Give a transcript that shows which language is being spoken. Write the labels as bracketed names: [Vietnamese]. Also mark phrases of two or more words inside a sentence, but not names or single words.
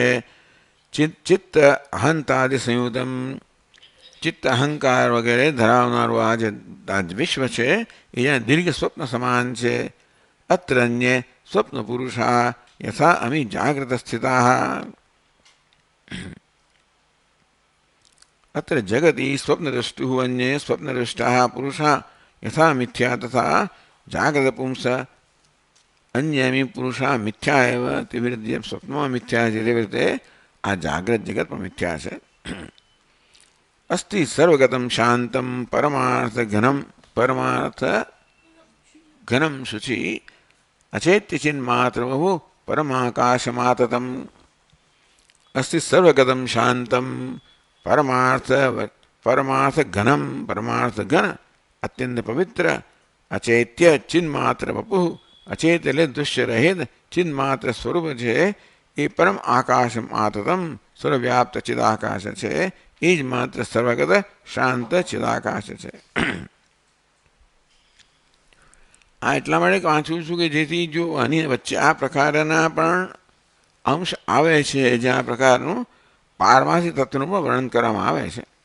[Sanskrit] चित्त अहंतादि संयुतम, [Gujarati] ચિત્ત અહંકાર વગેરે ધરાવનારું આ જે વિશ્વ છે એ જ્યાં દીર્ઘ સ્વપ્ન સમાન છે. [Sanskrit] अत्र अन्य स्वप्न पुरुषा यथा अमी जागृत स्थिता. अत्र जगति स्वप्नदृष्टुः अन्ये स्वप्नदृष्टाः पुरुषाः यथा मिथ्या तथा जागृत पुंस अन्यमी पुरुषाः मिथ्या एव. [Gujarati] तेवी રીતે સ્વપ્નમાં મિથ્યા છે તેવી રીતે આ જાગ્રત જગત પણ મિથ્યા છે. [Sanskrit] अस्ति सर्वगतं शान्तं परमार्थ घनं शुचि अचेत्य चिन्मात्रमहु परमाकाशमाततम्. अस्ति सर्वगतं शान्तं परमार्थ घनम, परमार्थ घन अत्यंत पवित्र अचैत्य चिन्मात्र वपु. [Gujarati] अचेत એટલે દૃશ્ય રહિત ચિન્માત્ર સ્વરૂપ છે એ [Sanskrit] परम आकाशम आततम [Gujarati] સર્વવ્યાપ્ત ચિદાકાશ છે. એ જ માત્ર સર્વગત શાંત ચિદાકાશ છે. આ એટલા માટે વાંચું છું કે જેથી જો આની વચ્ચે આ પ્રકારના પણ અંશ આવે છે જે આ પ્રકારનું પારમાર્થિક તત્વનું પણ વર્ણન કરવામાં આવે છે.